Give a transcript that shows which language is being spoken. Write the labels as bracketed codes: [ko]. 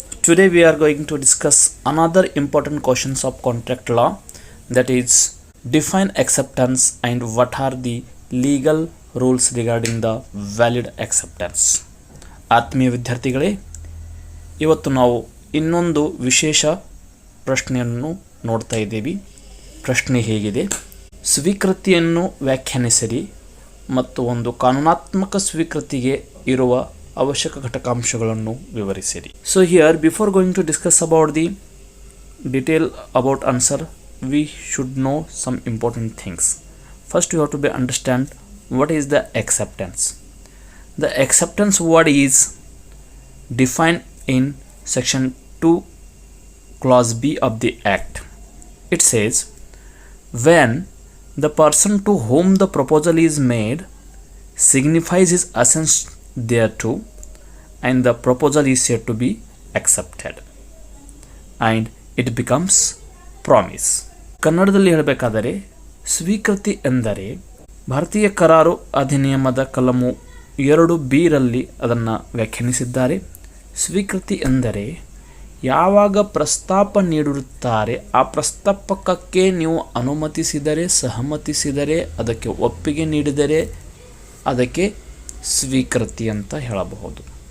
[en] Today we are going to discuss another important questions of contract law, that is define acceptance and what are the legal rules regarding the valid acceptance. [kn] ಆತ್ಮೀಯ ವಿದ್ಯಾರ್ಥಿಗಳೇ, ಇವತ್ತು ನಾವು ಇನ್ನೊಂದು ವಿಶೇಷ ಪ್ರಶ್ನೆಯನ್ನು ನೋಡ್ತಾ ಇದ್ದೀವಿ. ಪ್ರಶ್ನೆ ಹೇಗಿದೆ: ಸ್ವೀಕೃತಿಯನ್ನು ವ್ಯಾಖ್ಯಾನಿಸಿರಿ ಮತ್ತು ಒಂದು ಕಾನೂನಾತ್ಮಕ ಸ್ವೀಕೃತಿಗೆ ಇರುವ ಅವಶ್ಯಕ ಘಟಕಾಂಶಗಳನ್ನು ವಿವರಿಸಿರಿ. [en] So here, before going to discuss about the detail about answer, we should know some important things. First, you have to understand what is the acceptance. The acceptance word is defined in section 2 clause B of the act. It says, when the person to whom the proposal is made signifies his assent thereto and the proposal is said to be accepted and it becomes promise. [kn] ಕನ್ನಡದಲ್ಲಿ ಹೇಳಬೇಕಾದರೆ ಸ್ವೀಕೃತಿ ಎಂದರೆ ಭಾರತೀಯ ಕರಾರು ಅಧಿನಿಯಮದ ಕಲಮು 2B ರಲ್ಲಿ ಅದನ್ನು ವ್ಯಾಖ್ಯಾನಿಸಿದ್ದಾರೆ. ಸ್ವೀಕೃತಿ ಎಂದರೆ ಯಾವಾಗ ಪ್ರಸ್ತಾಪ ನೀಡಿರುತ್ತಾರೆ ಆ ಪ್ರಸ್ತಾಪಕ್ಕೆ ನೀವು ಅನುಮತಿಸಿದರೆ, ಸಹಮತಿಸಿದರೆ, ಅದಕ್ಕೆ ಒಪ್ಪಿಗೆ ನೀಡಿದರೆ ಅದಕ್ಕೆ ಸ್ವೀಕೃತಿ ಅಂತ ಹೇಳಬಹುದು.